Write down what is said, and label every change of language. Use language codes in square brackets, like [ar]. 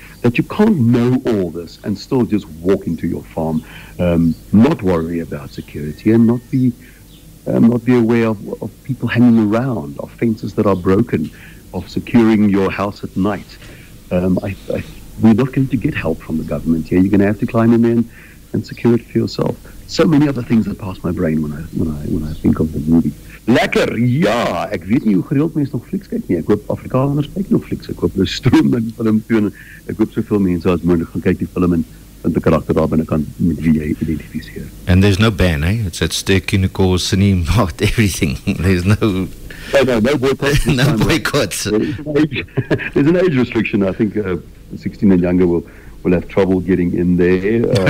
[en] That you can't know all this and still just walk into your farm, not worry about security, and not be aware of people hanging around, of fences that are broken, of securing your house at night. We're not going to get help from the government here. You're going to have to climb in there and secure it for yourself. So many other things that pass my brain when I think of the movie. [af] Lekker, ja, ek weet nie hoe gereeld mense nog flieks kyk nie. Ek hoop Afrikaners kyk nog flieks. Ek hoop hulle stroom in film toe en ek hoop soveel mense as moontlik gaan kyk die film en die karakter daar binnekant met wie jy identifiseer. [en] And there's no ban, eh? It's at Sterkineko, cinema, everything. There's no boycotts. No boycotts. There's an age restriction. I think 16 and younger will have trouble getting in there.